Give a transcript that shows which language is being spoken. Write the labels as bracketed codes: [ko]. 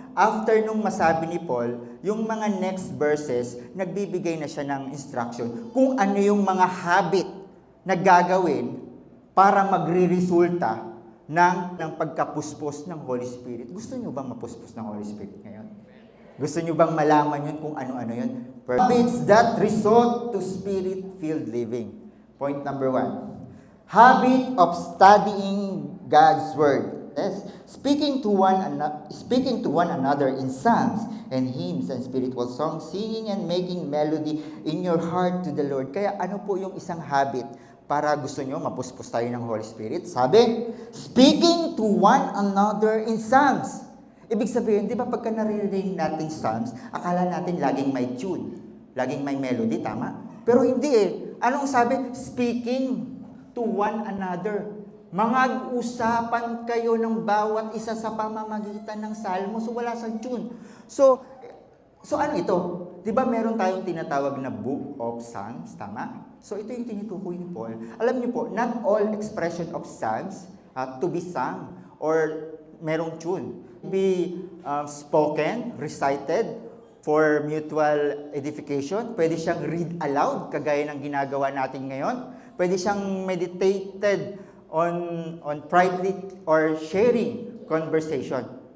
[tl] After nung masabi ni Paul, yung mga next verses, nagbibigay na siya ng instruction kung ano yung mga habit na gagawin para magre-resulta ng pagkapuspos ng Holy Spirit. Gusto nyo bang mapuspos ng Holy Spirit ngayon? Gusto nyo bang malaman yun kung ano-ano yun? [en] Habits that result to Spirit-filled living. Point number 1. Habit of studying God's Word. Yes. Speaking to one another in psalms and hymns and spiritual songs, singing and making melody in your heart to the Lord. [tl] Kaya ano po yung isang habit para gusto nyo mapuspos tayo ng Holy Spirit? [en] Sabi, speaking to one another in psalms. [tl] Ibig sabihin, di ba pagka naririnig natin psalms, akala natin laging may tune, laging may melody, tama? Pero hindi eh. Anong sabi? [en] Speaking to one another. [tl] Mag-usapan kayo ng bawat isa sa pamamagitan ng salmo. So wala sa tune. So ano ito? Di ba meron tayong tinatawag na Book of Psalms, tama? So ito yung tinutukoy ni Paul. Alam niyo po, [en] not all expression of psalms to be sung [tl] or merong tune. [en] Be spoken, recited for mutual edification. [tl] Pwede siyang read aloud, kagaya ng ginagawa natin ngayon. Pwede siyang [en] meditated on privately or sharing conversation.